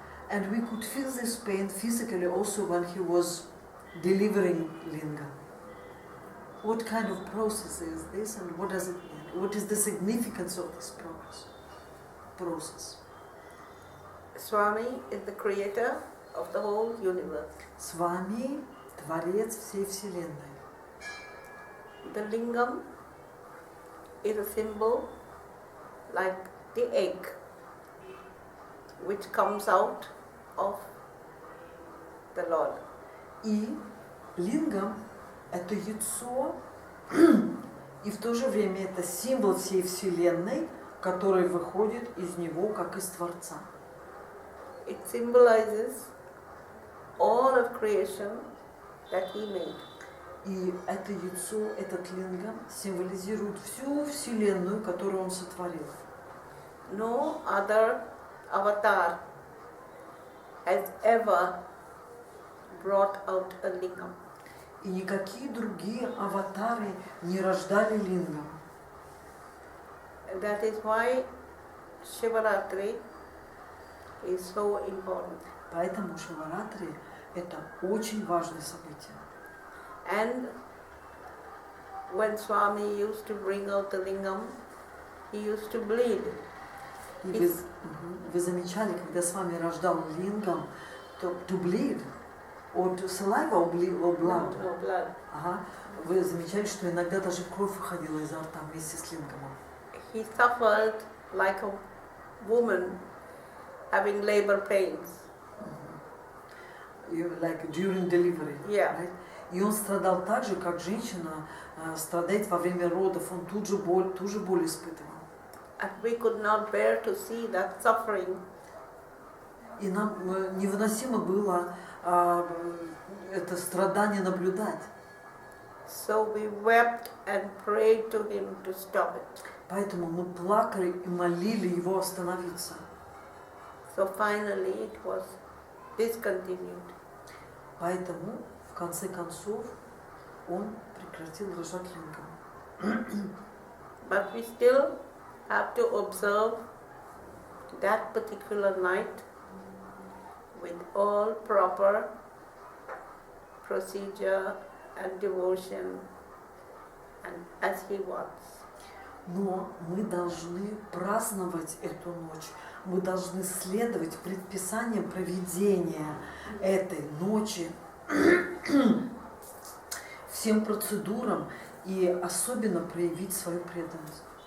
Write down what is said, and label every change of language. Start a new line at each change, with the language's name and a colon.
English: And we could feel this pain physically also when he was delivering lingam. What kind of process is this and what does it mean? What is the significance of this process? Swami is the creator of the whole universe.
Russian: Swami – творец всей Вселенной.
English: The lingam is a symbol like the egg which comes out of the Lord.
Russian: И лингам – это яйцо, и в то же время это символ всей Вселенной, который выходит из него, как из Творца.
English: It symbolizes all of creation that he made.
Russian: И это яйцо, этот лингам символизирует всю Вселенную, которую он сотворил.
English: No other avatar has ever brought out a lingam.
Russian: И никакие другие аватары не рождали лингам.
English: That is why Shivaratri is so important.
Russian: Поэтому Шиваратри – это очень важное событие.
English: And when Swami used to bring out the lingam, he used to bleed.
Russian: И вы замечали, когда с вами рождал лингам, то
English: to bleed, or to saliva or blood? No blood.
Russian: Ага. Вы замечали, что иногда даже кровь выходила изо рта вместе с лингамом.
English: He suffered like a woman having labor pains. Like during delivery. Yeah. Right?
Russian: И он страдал так же, как женщина страдает во время родов. Он ту же боль испытывал.
English: And we could not bear to see that suffering.
Russian: И нам невыносимо было это страдание наблюдать.
English: So we wept and prayed to him to stop it.
Russian: Поэтому мы плакали и молили его остановиться.
English: So finally it was discontinued.
Russian: Поэтому, в конце концов, он прекратил рожать лингам.
English: But we still have to observe that particular night with all proper procedure and devotion and as he wants.
Russian: Но мы должны праздновать эту ночь. Мы должны следовать предписаниям проведения этой ночи, всем процедурам и особенно проявить свою преданность.